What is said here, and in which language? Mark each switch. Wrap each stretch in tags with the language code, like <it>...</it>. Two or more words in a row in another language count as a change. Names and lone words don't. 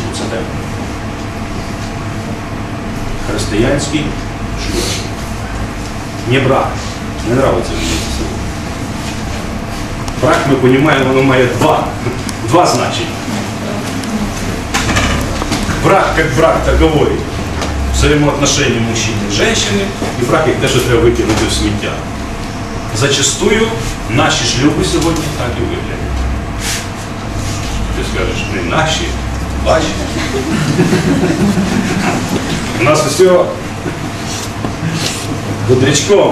<uk>Це тема. Християнський шлюб. Не брак. Не нравиться мені це слово. Брак, ми розуміємо, воно має два значення.</uk> <ru>Брак, як брак таковой, взаимоотношения мужчины и женщины, и брак,</ru> <uk>як те, що треба викинути в сміття. Зачастую наші шлюби сьогодні так і виглядять. Ти скажеш, не наші, ваші. У нас все бодрячком.</uk>